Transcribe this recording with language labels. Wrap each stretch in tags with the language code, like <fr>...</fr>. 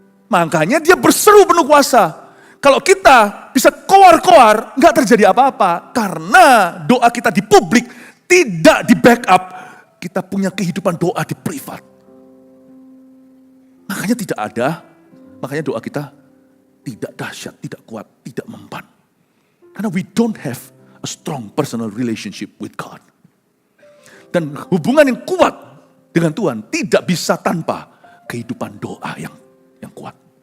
<id>Makanya dia berseru penuh kuasa. Kalau kita bisa koar-koar, nggak terjadi apa-apa. Karena doa kita di publik tidak di backup. Kita punya kehidupan doa di privat. Makanya tidak ada, makanya doa kita tidak dahsyat, tidak kuat, tidak mempan. Karena</id> <en>we don't have a strong personal relationship with God.</en> <id>Dan hubungan yang kuat dengan Tuhan tidak bisa tanpa kehidupan doa yang kuat.</id>